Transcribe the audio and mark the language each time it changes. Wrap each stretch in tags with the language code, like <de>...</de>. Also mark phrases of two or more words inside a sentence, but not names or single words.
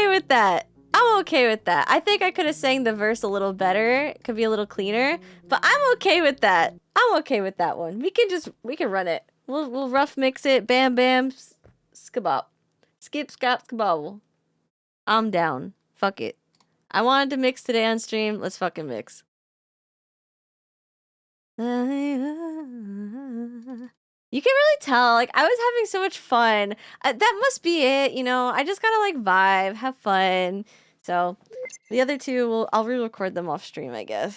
<en>that. I'm okay with that. I think I could have sang the verse a little better. It could be a little cleaner, but I'm okay with that. I'm okay with that one. We can run it. We'll rough mix it. Bam bam, skabop, skip skap skabobble. I'm down. Fuck it. I wanted to mix today on stream. Let's fucking mix. You can really tell, like, I was having so much fun. That must be it, you know? I just gotta, like, vibe, have fun. So, the other two, I'll re-record them off stream, I guess.</en>